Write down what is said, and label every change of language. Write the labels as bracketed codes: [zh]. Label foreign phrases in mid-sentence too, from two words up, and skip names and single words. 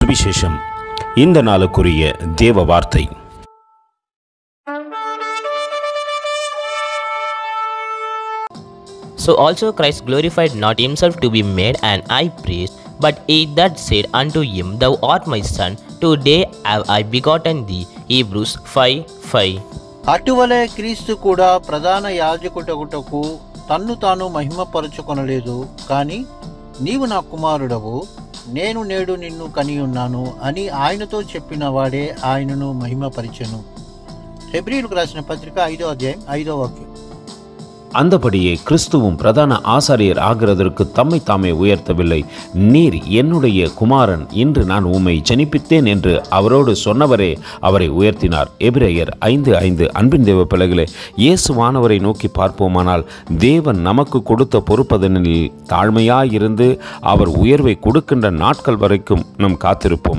[ta] சுவிசேஷம். இந்த நாளுக்குரிய தேவ வார்த்தை. [en] So also Christ glorified not himself to be made an high priest, but he that said unto him, Thou art my son, today have I begotten thee. Hebrews 5:5. [te] అటువలే క్రీస్తు కూడా ప్రధాన యాజకుటకు తన్ను తాను మహిమపరచుకొనలేదు, కానీ నీవు నా కుమారుడవు, నేను నేడు నిన్ను కనియున్నాను అని ఆయనతో చెప్పిన వాడే ఆయనను మహిమపరిచెను. హెబ్రీయులకు రాసిన పత్రిక 5వ అధ్యాయం 5వ వాక్యం. [ta] அந்தபடியே கிறிஸ்துவும் பிரதான ஆசாரியர் ஆகிறதற்கு தம்மை தாமே உயர்த்தவில்லை. நீர் என்னுடைய குமாரன், இன்று நான் உம்மை ஜனிப்பித்தேன் என்று அவரோடு சொன்னவரே அவரை உயர்த்தினார். எபிரேயர் 5:5. அன்பின் தேவ பிள்ளைகளே, இயேசுவானவரை நோக்கி பார்ப்போமானால் தேவன் நமக்கு கொடுத்த பொறுப்பதனில் தாழ்மையாயிருந்து அவர் உயர்வை கொடுக்கின்ற நாட்கள் வரைக்கும் நாம் காத்திருப்போம்.